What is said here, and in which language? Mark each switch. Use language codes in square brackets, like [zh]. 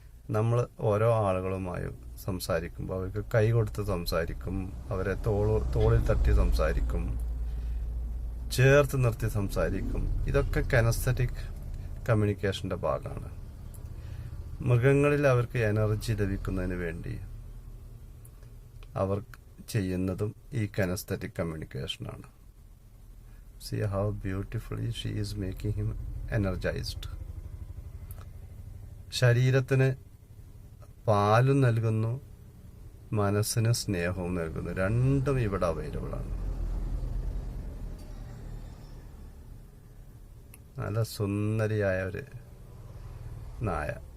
[ml] നമ്മൾ ഓരോ ആളുകളുമായും സംസാരിക്കുമ്പോൾ അവർക്ക് കൈ കൊടുത്ത് സംസാരിക്കും, അവരെ തോളിൽ തട്ടി സംസാരിക്കും, ചേർത്ത് നിർത്തി സംസാരിക്കും. ഇതൊക്കെ കെനസ്തെറ്റിക് കമ്മ്യൂണിക്കേഷന്റെ ഭാഗമാണ്. മൃഗങ്ങളിൽ അവർക്ക് എനർജി ലഭിക്കുന്നതിന് വേണ്ടി അവർ ചെയ്യുന്നതും ഈ കെനസ്തെറ്റിക് കമ്മ്യൂണിക്കേഷനാണ്. [en] See how beautifully she is making him energized. [ml] ശരീരത്തിന് പാലും നൽകുന്നു, മനസ്സിന് സ്നേഹവും നൽകുന്നു. രണ്ടും ഇവിടെ അവൈലബിൾ ആണ്. നല്ല സുന്ദരിയായ ഒരു നായ.